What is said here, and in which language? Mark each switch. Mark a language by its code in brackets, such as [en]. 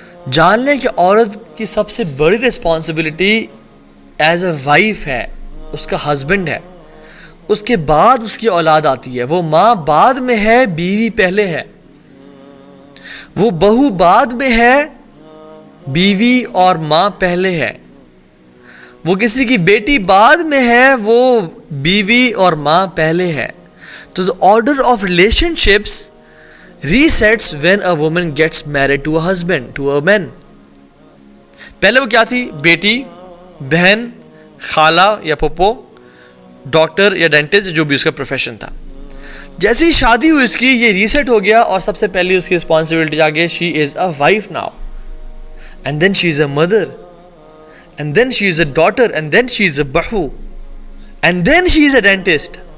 [ur] جان لیں کہ عورت کی سب سے بڑی رسپانسبلٹی [en] as a wife [ur] ہے, اس کا ہسبینڈ ہے, اس کے بعد اس کی اولاد آتی ہے. وہ ماں بعد میں ہے, بیوی پہلے ہے. وہ بہو بعد میں ہے, بیوی اور ماں پہلے ہے. وہ کسی کی بیٹی بعد میں ہے, وہ بیوی اور ماں پہلے ہے. [en] تو the order of relationships resets when a woman gets married to a husband, to a man. [ur] پہلے وہ کیا تھی؟ بیٹی, بہن, خالہ یا پھپھو, ڈاکٹر یا ڈینٹسٹ, جو بھی اس کا پروفیشن تھا. جیسے ہی شادی ہوئی اس کی, یہ ریسیٹ ہو گیا, اور سب سے پہلے اس کی رسپانسبلٹی آگے, [en] She is a wife now, and then she is a mother, and then she is a daughter, and then she is a bahu, and then she is a dentist.